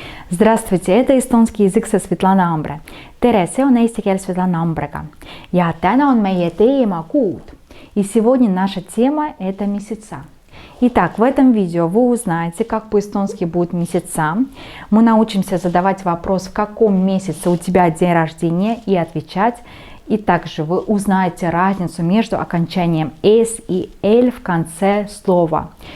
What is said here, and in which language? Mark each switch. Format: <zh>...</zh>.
<ru>Здравствуйте, это эстонский язык со Svetlana Ambre.</ru> <et>Tere, see on eesti keel Svetlana Ambrega. Ja täna on meie teema kuud.</et> <ru>И сегодня наша тема это месяца. Итак, в этом видео вы узнаете, как по-эстонски будут месяца. Мы научимся задавать вопрос, в каком месяце у тебя день рождения, и отвечать. И также вы узнаете разницу между окончанием «с» и «л» в конце слова.</ru>